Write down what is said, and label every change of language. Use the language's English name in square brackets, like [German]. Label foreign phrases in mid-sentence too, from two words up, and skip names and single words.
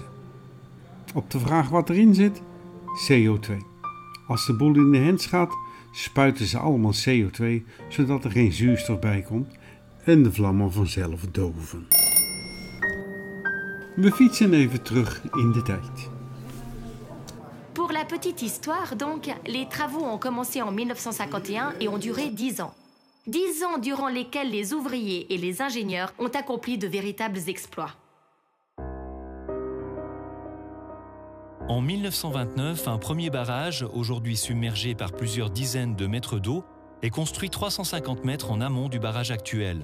[Dutch] Op de vraag wat erin zit? CO2. Als de boel in de hens gaat, spuiten ze allemaal CO2, zodat er geen zuurstof bij komt en de vlammen vanzelf doven. We fietsen even terug in de tijd. [French] Pour la petite histoire, donc, les travaux ont commencé en 1951 et ont duré 10 ans. 10 ans durant lesquels les ouvriers et les ingénieurs ont accompli de véritables exploits. En 1929, un premier barrage, aujourd'hui submergé par plusieurs dizaines de mètres d'eau, est construit 350 mètres en amont du barrage actuel.